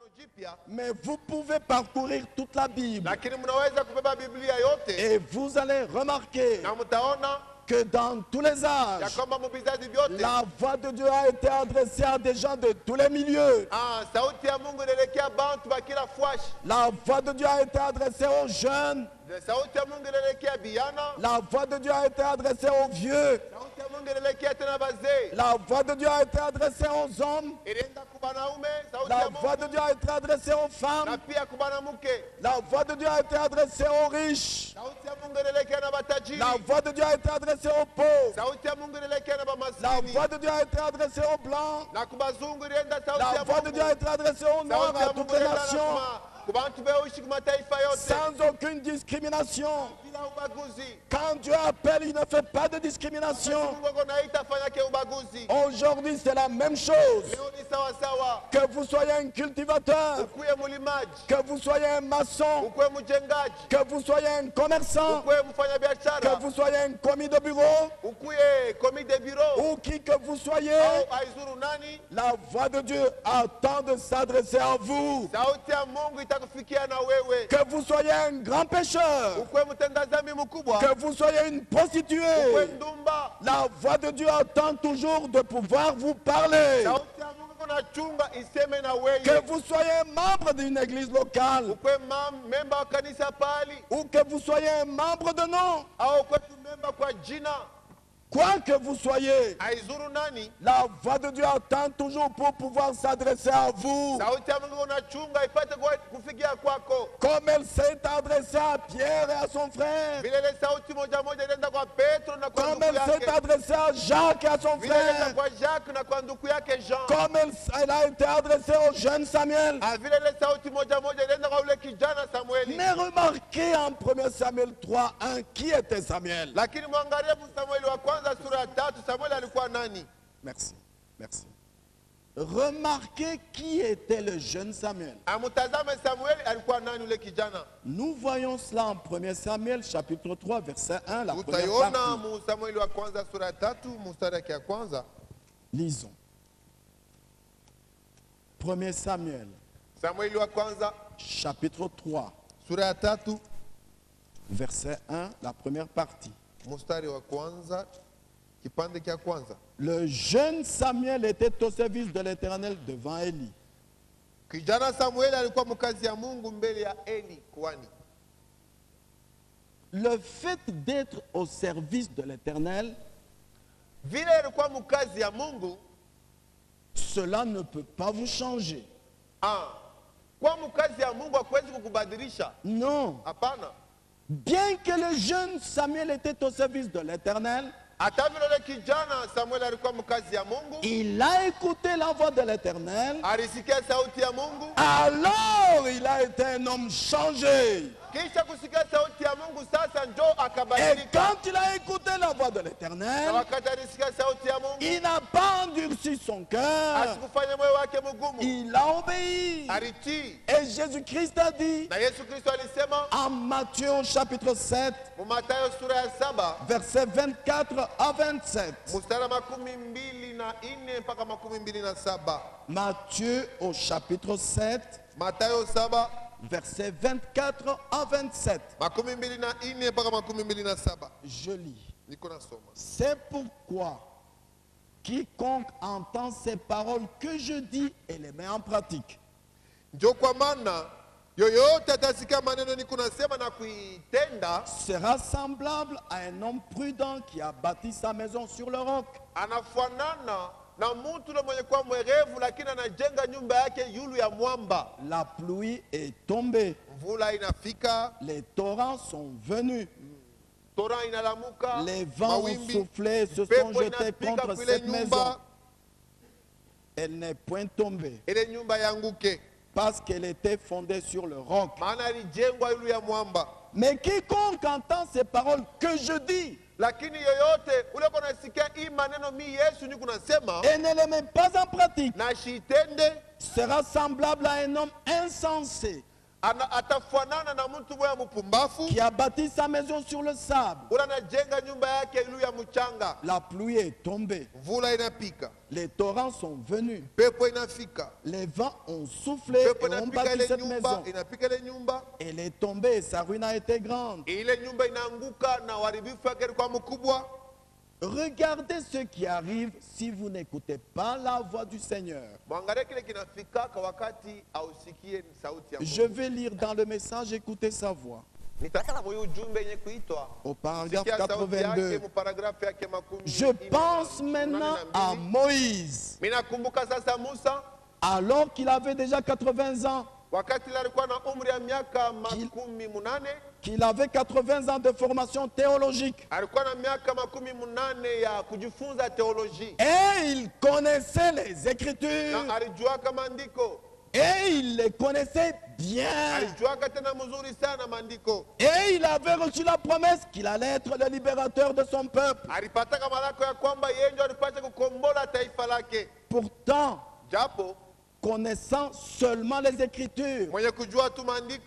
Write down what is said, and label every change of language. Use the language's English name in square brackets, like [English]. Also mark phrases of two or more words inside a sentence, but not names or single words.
[French] Mais vous pouvez parcourir toute la Bible. [Swahili] lakini mnaweza kubeba Biblia yote [French] Et vous allez remarquer [Swahili] na mtaona [French] que dans tous les [Swahili] ya [French] âges, [Swahili] kwamba muvizazi vyote [French] la voix de Dieu a été adressée à des gens de tous les milieux. [Swahili] sauti ya Mungu inaelekea bantu ba kila fwashi. [French] La voix de Dieu a été adressée aux jeunes. [Swahili] Sauti ya Mungu inaelekea biana. [French] La voix de Dieu a été adressée aux vieux. [Swahili] Sauti ya Mungu inaelekea tena bazee. [French] La voix de Dieu a été adressée aux hommes. [Swahili] Inaenda kwa wanaume. Sauti [French] La [Swahili] ya [French] voix de [Swahili] Mungu [French] Dieu a été adressée aux [Swahili] na [French] femmes. [Swahili] pia kwa banamuke. [French] La voix de Dieu a été adressée aux riches. [Swahili] Sauti ya Mungu inaelekea na batajiri. [French] La voix de Dieu a été adressée aux pauvres. [Swahili] Sauti ya Mungu inaelekea na [French] La [Swahili] bamaskini. [French] voix de Dieu a été adressée aux blancs. [Swahili] Na kubazungu inaenda sauti [French] La [Swahili] ya [French] voix de Dieu a [Swahili] Mungu. [French] été adressée aux noirs, [Swahili] Sauti [French] à [Swahili] ya [French] toutes [Swahili] Mungu [French] les [Swahili] inaenda [French] nations, [Swahili] kwa bantu beuishi kwa mataifa yote [French] sans aucune discrimination. [Swahili] bila ubaguzi. [French] Quand Dieu appelle, il ne fait pas de discrimination. [Swahili] Mungu anaita fanyake ubaguzi. [French] Aujourd'hui, c'est la même chose. [Swahili] Leo ni sawa sawa. [French] Que vous soyez un cultivateur, [Swahili] Ukuye mulimaji, [French] que vous soyez un maçon, [Swahili] ukuye mjengaji, [French] que vous soyez un commerçant, [Swahili] ukuye mfanya [French] que [Swahili] biashara, [French] vous soyez un commis de bureau, [Swahili] ukuye [French] commis de bureau ou qui que vous soyez, [Swahili] au aizuru nani, [French] la voix de Dieu attend de s'adresser à vous. [Swahili] sauti ya Mungu itakufikia na wewe. [French] Que vous soyez un grand pécheur, [Swahili] Ukuye mtenda dhambi mkubwa, [French] que vous soyez une prostituée, [Swahili] ukuye ndumba, [French] la voix de Dieu attend toujours de pouvoir vous parler. [Swahili] sauti ya Mungu kunachunga iseme na wewe. [French] Que vous soyez membre d'une église locale, [Swahili] Ukuye memba wa kanisa pali [French] ou que vous soyez un membre de nom, [Swahili] au ukuye memba kwa jina, [French] quoi que vous soyez, [Swahili] aizuru nani, [French] la voix de Dieu attend toujours pour pouvoir s'adresser à vous. [Swahili] sauti ya Mungu kunachunga ipate kufikia kwako. [French] Comme elle s'est adressée à Pierre et à son frère, [Swahili] Vile ile sauti moja moja inaenda kwa Petro na kwa [French] comme [Swahili] ndugu [French] elle s'est [Swahili] yake. [French] adressée à Jacques et à son [Swahili] Vile inaenda [French] frère, [Swahili] kwa Jacques na kwa ndugu yake Jean. [French] comme elle a été adressée au jeune Samuel. [Swahili] Vile ile sauti moja moja inaenda kwa ule kijana Samueli. [French] Mais remarquez en 1 Samuel 3:1 qui était Samuel. [Swahili] Lakini mwangalie Samueli wa kwanza sura ya 3, Samueli alikuwa nani? [French] Merci, merci. Remarquez qui était le jeune Samuel. [Swahili] Amutazame Samueli alikuwa nani ule kijana? [French] Nous voyons cela en 1 Samuel chapitre 3 verset 1, la première [Swahili] Utaiona [French] partie. [Swahili] mu Samueli wa kwanza sura ya 3 mstari ya kwanza. [French] Lisons. 1 Samuel [Swahili] Samueli wa kwanza [French] chapitre 3 [Swahili] sura ya 3 [French] verset 1, la première partie. [Swahili] mstari wa kwanza kipande cha kwanza. [French] Le jeune Samuel était au service de l'Éternel devant Élie. [Swahili] Kijana Samueli alikuwa mkazi ya Mungu mbele ya Eli kuhani. [French] Le fait d'être au service de l'Éternel, [Swahili] Vile alikuwa mkazi ya Mungu, [French] cela ne peut pas vous changer. [Swahili] kwa mkazi ya Mungu hakuwezi kukubadilisha. [French] Non. [Swahili] Hapana. [French] Bien que le jeune Samuel était au service de l'Éternel, [Swahili] Hata vile ule kijana Samueli alikuwa mkazi ya Mungu, [French] il a écouté la voix de l'Éternel, [Swahili] alisikia sauti ya Mungu, [French] alors il a été un homme changé. [Swahili] kisha kusikia sauti ya Mungu sasa njo [French] Et [Swahili] akabadilika. [French] quand il a écouté la voix de [Swahili] Na [French] l'Éternel, [Swahili] wakati alisikia sauti ya Mungu, [French] il n'a pas endurci son cœur, [Swahili] asikufanya moyo wake mgumu, [French] il a obéi. [Swahili] alitii. [French] Et Jésus-Christ a dit [Swahili] Na Yesu Kristo alisema [French] en Matthieu au chapitre 7, [Swahili] mu Mathayo sura ya 7 [French] versets 24 à 27. [Swahili] mstari wa 24 mpaka 27. [French] Matthieu au chapitre 7, [Swahili] Mathayo 7 [French] versets 24 à 27. [Swahili] 24 mpaka 27. [French] Je lis. [Swahili] Niko nasoma. [French] C'est pourquoi quiconque entend ces paroles que je dis et les met en pratique [Swahili] Njo kwa maana yoyote atasikia maneno niko nasema na kuitenda, [French] sera semblable à un homme prudent qui a bâti sa maison sur le roc. [Swahili] anafanana na mtu ule mwenye kuwa mwerevu lakini anajenga nyumba yake yulu ya mwamba. [French] La pluie est tombée, [Swahili] Mvula inafika, [French] les torrents sont venus, [Swahili] tora inalamuka, [French] les vents ont [Swahili] mawimbi, [French] soufflé et se sont [Swahili] pepo [French] jetés [Swahili] inapiga [French] contre [Swahili] kwa ile [French] cette maison. [Swahili] nyumba, [French] Elle n'est point tombée [Swahili] ile nyumba yanguke, [French] parce qu'elle était fondée sur le roc. [Swahili] maana ilijengwa yulu ya mwamba. [French] Mais quiconque entend ces paroles que je dis [Swahili] Lakini yoyote ule kunasikia hii maneno mi Yesu ni kunasema [French] et ne les met pas en pratique [Swahili] na shitende, [French] sera semblable à un homme insensé [Swahili] atafanana na mtu mmoja mpumbafu [French] qui a bâti sa maison sur le sable. [Swahili] ule anajenga nyumba yake juu ya mchanga. [French] La pluie est tombée, [Swahili] Mvula inapika, [French] les torrents sont venus, [Swahili] pepo inafika, [French] les vents ont soufflé et [Swahili] pepo [French] ont [Swahili] inapika [French] bâti [Swahili] ile [French] cette [Swahili] nyumba, [French] maison. [Swahili] inapika ile nyumba, [French] Elle est tombée et sa ruine a été grande. [Swahili] ile nyumba inaanguka na uharibifu wake ulikuwa mkubwa. [French] Regardez ce qui arrive si vous n'écoutez pas la voix du Seigneur. [Swahili] Mwangalie kile kinafikaka wakati ausikie sauti ya [French] Je [Swahili] Mungu. [French] vais lire dans le message, écoutez sa voix. [Swahili] Nitasema moyo ujumbe yenye kuitwa [French] Au paragraphe [Swahili] sikia sauti yake [French] 82. [Swahili] mu paragrafu yake makumi [French] Je [Swahili] ine [French] pense [Swahili] na [French] maintenant [Swahili] mbili. [French] à Moïse, [Swahili] Mimi nakumbuka sasa Musa [French] alors qu'il avait déjà 80 ans, [Swahili] wakati ile alikuwa na umri ya miaka makumi munane, [French] qu'il avait 80 ans de formation théologique. [Swahili] alikuwa na miaka makumi munane ya kujifunza teoloji [French] Et il connaissait les Écritures. [Swahili] na alijuaka maandiko, [French] Et il les connaissait bien. [Swahili] alijuaka tena mzuri sana maandiko. [French] Et il avait reçu la promesse qu'il allait être le libérateur de son peuple. [Swahili] Alipataka malako ya kwamba yeye ndio alipata kukombola taifa lake. [French] Pourtant, [Swahili] Japo [French] connaissant seulement les Écritures [Swahili] mwenye kujua tu maandiko